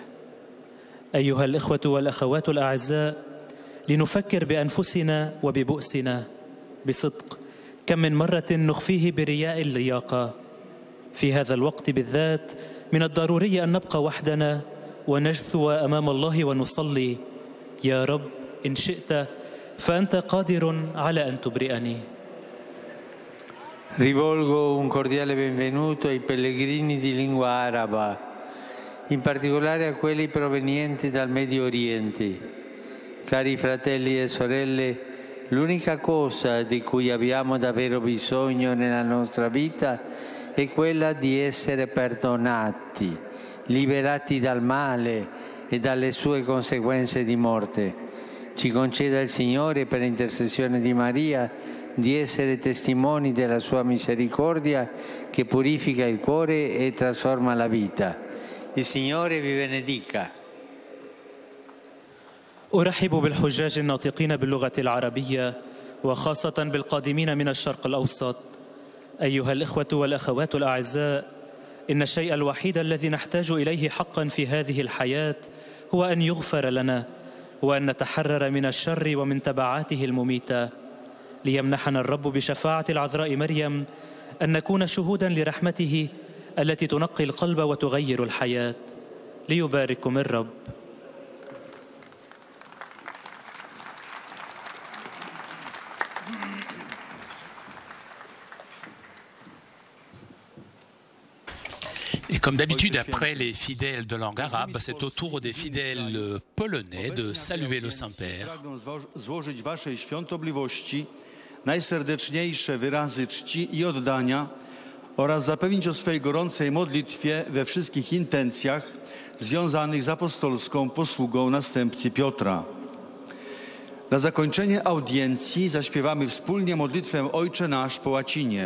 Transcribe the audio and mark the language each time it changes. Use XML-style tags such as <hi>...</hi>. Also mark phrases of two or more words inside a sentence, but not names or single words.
<ar>أيها الإخوة والأخوات الأعزاء، لنفكر بأنفسنا وببؤسنا بصدق. كم من مرة نخفيه برياء اللياقة. في هذا الوقت بالذات من الضروري أن نبقى وحدنا ونجثو أمام الله ونصلي: يا رب إن شئت فأنت قادر على أن تبرئني.</ar> <it>Rivolgo un cordiale benvenuto ai pellegrini di lingua araba, in particolare a quelli provenienti dal Medio Oriente. Cari fratelli e sorelle, l'unica cosa di cui abbiamo davvero bisogno nella nostra vita è quella di essere perdonati, liberati dal male e dalle sue conseguenze di morte. Ci conceda il Signore, per intercessione di Maria, di essere testimoni della sua misericordia che purifica il cuore e trasforma la vita. Il Signore vi benedica.</it> <ar>أرحب بالحجاج الناطقين باللغة العربية وخاصة بالقادمين من الشرق الأوسط. أيها الإخوة والأخوات الأعزاء، إن الشيء الوحيد الذي نحتاج إليه حقا في هذه الحياة هو أن يغفر لنا وأن نتحرر من الشر ومن تبعاته المميتة. ليمنحنا الرب بشفاعة العذراء مريم أن نكون شهودا لرحمته التي تنقي القلب وتغير الحياة. ليبارككم الرب.</ar> <fr>Et comme d'habitude, après les fidèles de langue arabe, c'est au tour des fidèles polonais de saluer le Saint-Père.</fr> <pl>Złożyć waszej świątobliwości najserdeczniejsze wyrazy czci i oddania oraz zapewnić o swej gorącej modlitwie we wszystkich intencjach związanych z apostolską posługą następcy Piotra. Na zakończenie audiencji zaśpiewamy wspólnie modlitwę Ojcze Nasz po łacinie.</pl>